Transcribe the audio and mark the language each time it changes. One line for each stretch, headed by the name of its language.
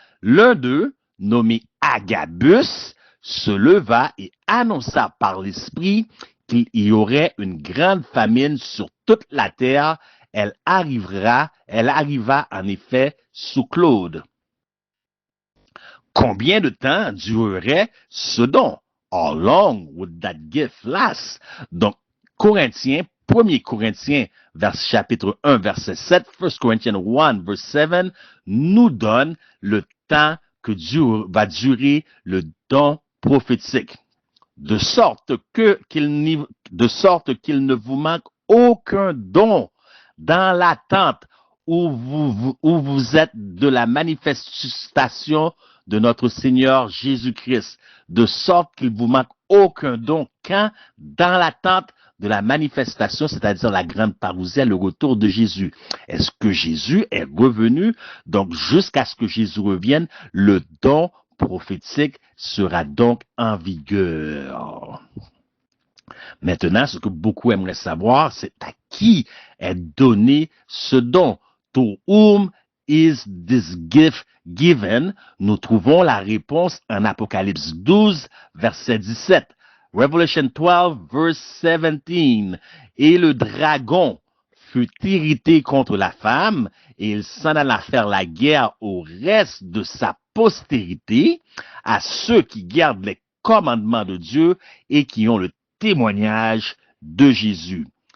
French: L'un d'eux, nommé Agabus, se leva et annonça par l'Esprit qu'il y aurait une grande famine sur toute la terre. Elle arriva en effet sous Claude. Combien de temps durerait ce don?
English: How long would that gift last?
French: Donc, Corinthiens, 1 Corinthiens, chapitre 1, verset 7, 1 Corinthians 1, verset 7, nous donne le temps que va durer le don prophétique. De sorte qu'il ne vous manque aucun don dans l'attente où vous êtes de la manifestation de notre Seigneur Jésus-Christ, de sorte qu'il vous manque aucun don quand dans l'attente de la manifestation, c'est-à-dire la grande parousie, le retour de Jésus. Est-ce que Jésus est revenu? Donc, jusqu'à ce que Jésus revienne, le don prophétique sera donc en vigueur. Maintenant, ce que beaucoup aimeraient savoir, c'est à qui est donné ce don.
English: To whom is this gift given?
French: Nous trouvons la réponse en Apocalypse 12, verset 17.
English: Revelation 12, verse 17.
French: Et le dragon fut irrité contre la femme, et il s'en alla faire la guerre au reste de sa postérité, à ceux qui gardent les commandements de Dieu et qui ont le témoignage de Jésus.